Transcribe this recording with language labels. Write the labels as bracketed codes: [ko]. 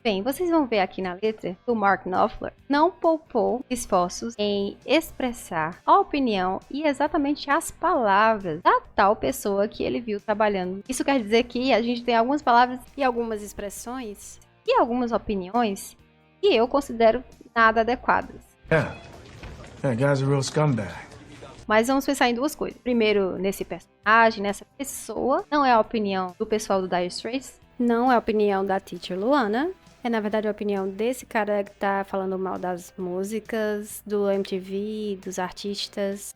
[pt] Bem, vocês vão ver aqui na letra que o Mark Knopfler não poupou esforços em expressar a opinião e exatamente as palavras da tal pessoa que ele viu trabalhando. Isso quer dizer que a gente tem algumas palavras e algumas expressões e algumas opiniões que eu considero nada adequadas. [en] Yeah, that guy's a real scumbag. [pt] Mas vamos pensar em duas coisas. Primeiro, nesse personagem, nessa pessoa. Não é a opinião do pessoal do Dire Straits. Não é a opinião da Teacher Luana. É, na verdade, a opinião desse cara que tá falando mal das músicas, do MTV, dos artistas.